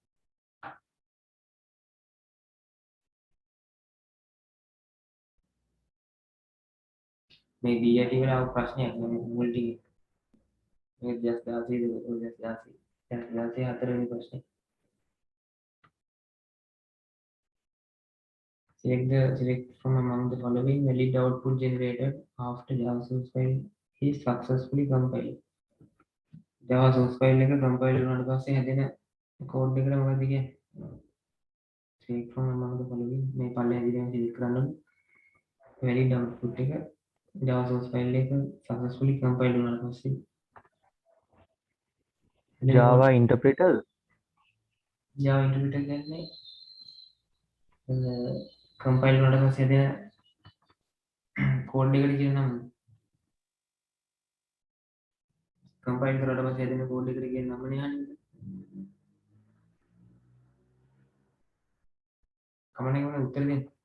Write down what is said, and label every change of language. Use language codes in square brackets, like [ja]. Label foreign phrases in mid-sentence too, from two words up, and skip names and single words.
[si] මේ DIT වල ආව ප්‍රශ්නයක් මුල් ටිකේ. මේ 2016 හතරවෙනි ප්‍රශ්නේ. [en] Select from among the following valid output generated after Java source file is successfully compiled. Java source file [si] එක compile වුණාට පස්සේ හැදෙන code එකට මොකද කියන්නේ? [en] Select from among the following [si] මේ පල්ලෙහා දිගින් select කරන්න ඕනේ. [en] valid output [si] එක [en] Java source file [si] එක [en] successfully compile [si] වුණාට පස්සේ [en] Java interpreter Java interpreter [si] කියන්නේ කම්පයිල් වුණාට පස්සේ දෙන කෝඩ් එකට කියන නම. කම්පයිල් කරලා පස්සේ දෙන කෝඩ් එකට කියන නම නේ අහන්නේ. කමන්නේ මොන උත්තර දෙන්න.